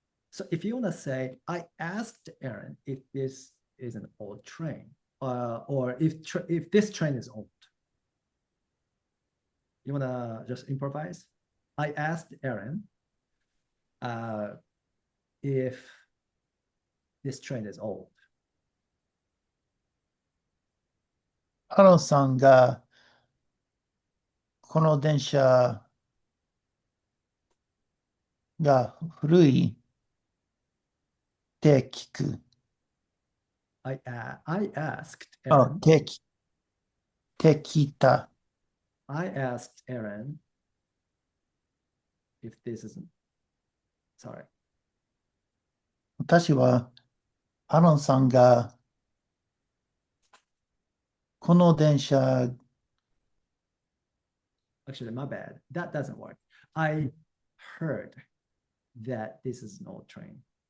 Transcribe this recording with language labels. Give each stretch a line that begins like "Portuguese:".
English: So if you want to say, I asked Aaron if this is an old train, or if this train is old. You want to just improvise? I asked Aaron if this train is old.
Japanese: アロンさんがこの電車が古いって聞く。
English: I asked
Japanese: あ、
English: Aaron.
Japanese: って聞いた。
English: I asked Aaron if this isn't. Sorry.
Japanese: 私はアロンさんがこの電車
English: Actually, my bad. That doesn't work. I heard that this is an old train.